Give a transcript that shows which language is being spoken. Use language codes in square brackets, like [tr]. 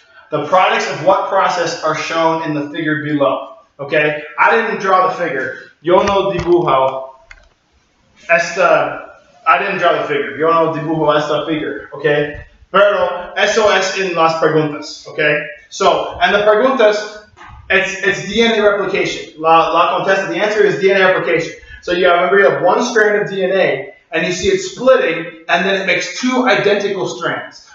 [en] The products of what process are shown in the figure below. Okay? I didn't draw the figure. [es] Yo no dibujo [en] I didn't draw the figure. [es] Yo no dibujo esta figure. Okay? Pero eso es en las preguntas. Okay? [en] So, and the preguntas, it's DNA replication. [es] La contesta, [en] the answer is DNA replication. So you have one strand of DNA, and you see it splitting, and then it makes 2 identical strands.